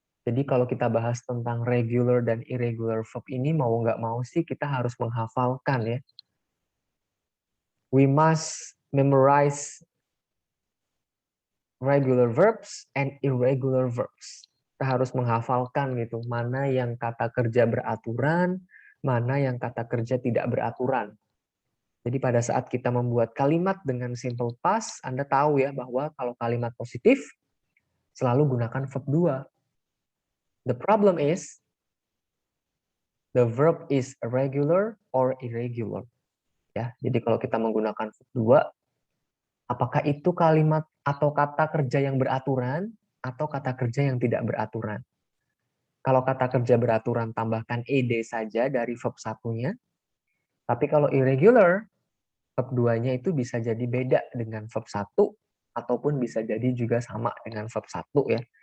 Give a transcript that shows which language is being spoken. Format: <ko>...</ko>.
<id>Jadi kalau kita bahas tentang regular dan irregular verb ini, mau nggak mau sih kita harus menghafalkan ya.</id> <en>We must memorize regular verbs and irregular verbs.</en> <id>Kita harus menghafalkan gitu, mana yang kata kerja beraturan, mana yang kata kerja tidak beraturan. Jadi pada saat kita membuat kalimat dengan simple past, Anda tahu ya bahwa kalau kalimat positif, selalu gunakan verb 2.</id> <en>The problem is, the verb is regular or irregular.</en> <id>Ya, jadi kalau kita menggunakan verb 2, apakah itu kalimat atau kata kerja yang beraturan atau kata kerja yang tidak beraturan? Kalau kata kerja beraturan tambahkan ed saja dari verb 1-nya. Tapi kalau irregular, verb 2-nya itu bisa jadi beda dengan verb 1 ataupun bisa jadi juga sama dengan verb 1 ya.</id>